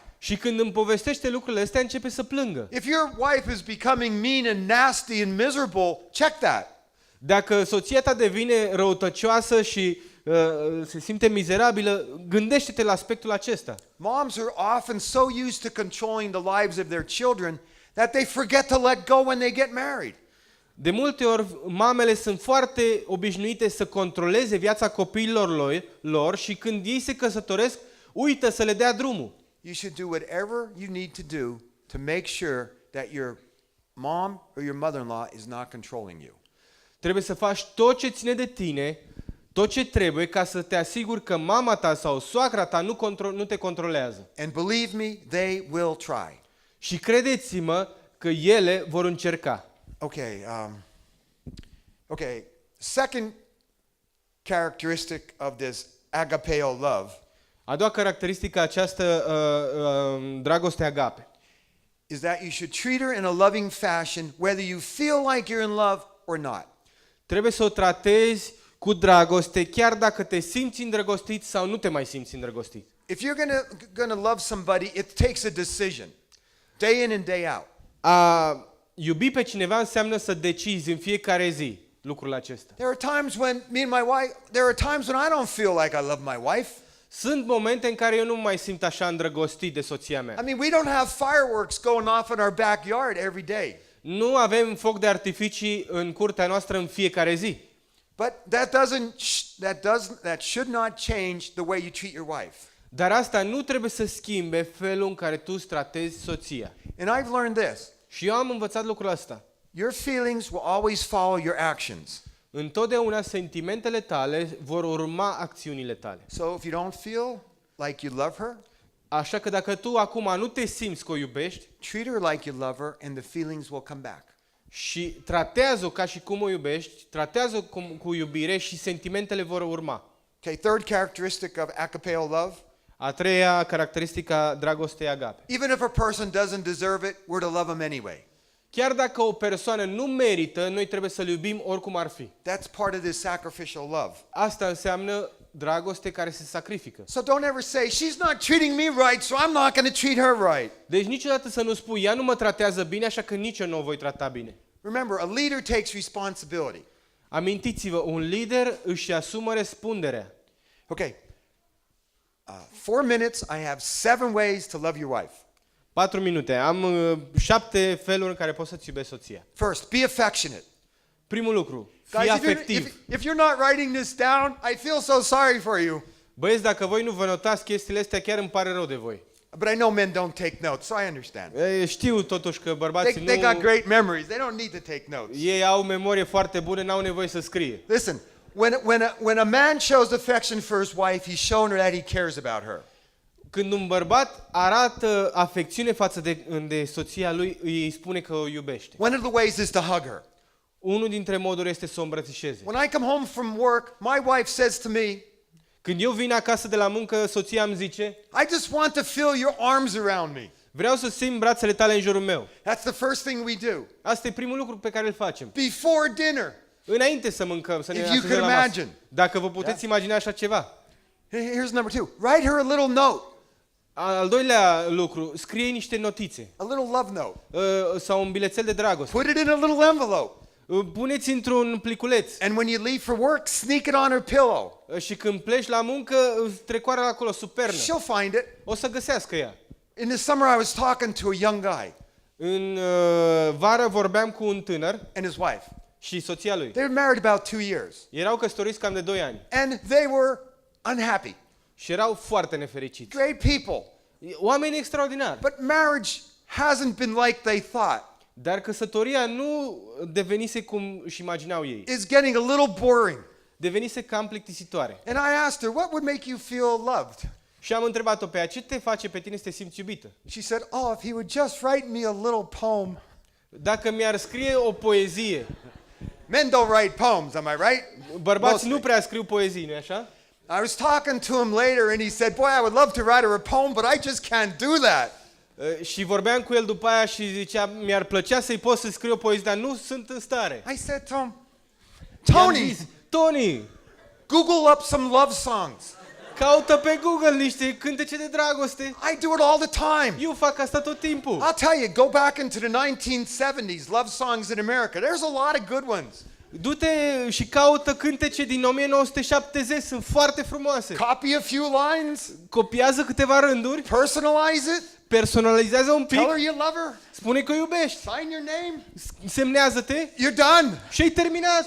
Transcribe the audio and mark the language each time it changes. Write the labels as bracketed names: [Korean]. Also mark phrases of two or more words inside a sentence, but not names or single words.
[Romanian] Și când îmi povestește lucrurile astea, începe să plângă. [English] If your wife is becoming mean and nasty and miserable, check that. [Romanian] Dacă soția ta devine răutăcioasă și se simte mizerabilă, gândește-te la aspectul acesta. [English] Moms are often so used to controlling the lives of their children that they forget to let go when they get married. [Romanian] De multe ori, mamele sunt foarte obișnuite să controleze viața copiilor lor și când ei se căsătoresc, uită să le dea drumul. [English] You should do whatever you need to do to make sure that your mom or your mother-in-law is not controlling you. [Romanian] Trebuie să faci tot ce ține de tine, tot ce trebuie ca să te asiguri că mama ta sau soacra ta nu te controlează. [English] And believe me, they will try. [Romanian] Și credeți-mă că ele vor încerca. [English] Okay, second characteristic of this agapeo love [Romanian] A doua caracteristică această dragoste agape [English] is that you should treat her in a loving fashion whether you feel like you're in love or not. [Romanian] trebuie să o tratezi cu dragoste, chiar dacă te simți îndrăgostit sau nu te mai simți îndrăgostit. [English] If you're gonna love somebody, it takes a decision, day in and day out. [Romanian] A iubi pe cineva înseamnă să decizi în fiecare zi lucrul acesta. [English] There are times when there are times when I don't feel like I love my wife. [Romanian] Sunt momente în care eu nu mă mai simt așa îndrăgostit de soția mea. [English] I mean, we don't have fireworks going off in our backyard every day. [Romanian] Nu avem foc de artificii în curtea noastră în fiecare zi. [English] But that should not change the way you treat your wife. [Romanian] Dar asta nu trebuie să schimbe felul în care tu îți tratezi soția. [English] And I've learned this. [Romanian] Și eu am învățat lucrul ăsta. [English] Your feelings will always follow your actions. [Romanian] Întotdeauna sentimentele tale vor urma acțiunile tale. [English] So if you don't feel like you love her, [Romanian] Așa că dacă tu acum nu te simți că o iubești [English] treat her like you love her and the feelings will come back. [Romanian] și tratează-o ca și cum o iubești, tratează-o cu iubire și sentimentele vor urma. [English] Okay, third characteristic of agapeo love. [Romanian] A treia caracteristică a dragostei agape. [English] Even if a person doesn't deserve it, we're to love them anyway. [Romanian] Chiar dacă o persoană nu merită, noi trebuie să-l iubim oricum ar fi. [English] That's part of this sacrificial love. [Romanian] Asta înseamnă dragoste care se sacrifică. [English] So don't ever say, she's not treating me right, so I'm not going to treat her right. [Romanian] Deci niciodată să nu spui, ea nu mă tratează bine, așa că nici eu nu o voi trata bine. [English] Remember, a leader takes responsibility. [Romanian] Amintiți-vă, un lider își asumă răspunderea. [English] Okay. 4 minutes, I have 7 ways to love your wife. [Romanian] 4 minute. Am 7 feluri în care poți să-ți iubești soția. [English] First, be affectionate. [Romanian] Primul lucru, fii [English] Guys, [Romanian] afectiv. [English] if you're not writing this down, I feel so sorry for you. [Romanian] Băieți, dacă voi nu vă notați chestiile astea, chiar îmi pare rău de voi. [English] But I know men don't take notes, so I understand. [Romanian] Știu totuși că bărbații [English] They got [Romanian] nu... [English] great memories. They don't need to take notes. [Romanian] Ei au memorie foarte bună, n-au nevoie să scrie. [English] Listen, when a man shows affection for his wife, he's shown her that he cares about her. [Romanian] Când un bărbat arată afecțiune față de soția lui, îi spune că o iubește. [English] One of the ways is to hug her. [Romanian] Unul dintre moduri este să o îmbrățișeze. [English] When I come home from work, my wife says to me, [Romanian] Când eu vin acasă de la muncă, soția îmi zice, [English] I just want to feel your arms around me. [Romanian] vreau să simt brațele tale în jurul meu. [English] That's the first thing we do. [Romanian] Asta e primul lucru pe care îl facem. [English] Before dinner. [Romanian] Înainte să mâncăm, să ne [English] If you [Romanian] așezăm [English] can [Romanian] la masă. [English] imagine. [Romanian] Dacă vă puteți imagina așa ceva. [English] Here's number 2. Write her a little note. [Romanian] Al doilea lucru, scrie niște notițe [English] A little love note. [Romanian] sau un bilețel de dragoste. [English] Put it in a little envelope. [Romanian] Puneți într-un pliculeț [English] And when you leave for work, sneak it on her pillow. [Romanian] și când pleci la muncă, trecoară acolo sub pernă. [English] She'll find it. [Romanian] O să găsească ea. [English] In the summer, I was talking to a young guy [Romanian] În vară vorbeam cu un tânăr [English] and his wife. [Romanian] și soția lui. [English] They were married about 2 years. [Romanian] Erau căsătoriți cam de 2 ani [English] And they were unhappy. [Romanian] și erau foarte nefericiți. [English] Great people. [Romanian] Oameni extraordinari. [English] But marriage hasn't been like they thought. [Romanian] Dar căsătoria nu devenise cum își imaginau ei. [English] It's getting a little boring. [Romanian] Devenise cam plictisitoare. [English] And I asked her, what would make you feel loved? [Romanian] Și am întrebat-o pe ea, ce te face pe tine să te simți iubită? [English] She said, oh, if he would just write me a little poem. [Romanian] Dacă mi-ar scrie o poezie. [English] Men don't write poems, am I right? [Romanian] Bărbați [English] Mostly. [Romanian] nu prea scriu poezii, nu așa? [English] I was talking to him later and he said, boy, I would love to write her a poem, but I just can't do that. [Romanian] Și vorbeam cu el după aia și zicea, mi-ar plăcea să-i pot să scriu o poezie, dar nu sunt în stare. [English] I said to him, [Romanian] I-am [English] Tony, [Romanian] zis, Tony, [English] Google up some love songs. [Romanian] caută pe Google niște cântece de dragoste. [English] I do it all the time. [Romanian] Eu fac asta tot timpul. [English] I'll tell you, go back into the 1970s, love songs in America. There's a lot of good ones. [Romanian] Du-te și caută cântece din 1970, sunt foarte frumoase. [English] Copy a few lines, [Romanian] Copiază câteva rânduri, [English] personalize it, [Romanian] personalizează un pic, [English] tell her you love her, [Romanian] spune că o iubești, [English] sign your name, [Romanian] semnează-te [English] you're done. [Romanian] și ai terminat.